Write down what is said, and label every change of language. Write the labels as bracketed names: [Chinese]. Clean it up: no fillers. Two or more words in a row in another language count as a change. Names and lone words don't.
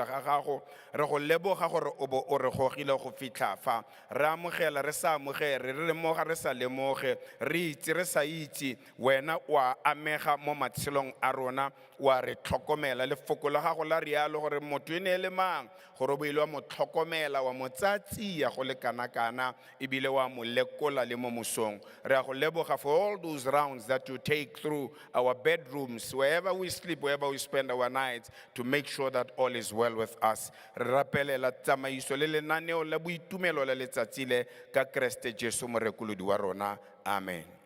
[Tswana] ga gago re go leboga gore o bo o re gogile go fitlha fa re amogela re sa amogere re lemoga re sa lemoge re itse re sa itse wena wa amega mo matshelong a rona wa re tlhokomela le foko la gago la rialo gore motho ene le mang gore bo ile wa mo tlhokomela wa mo tsatsia go le kana ebile wa mo lekola le mo mosong re a go leboga [English] for all those rounds that you take through our bedrooms wherever we sleep wherever we spend our nights to make sure that all is well with us [Tswana] re rapelela tsamaiso le lenaneo la boitumelo la letsatsi le ka Kriste Jesu morekolodi wa rona amen.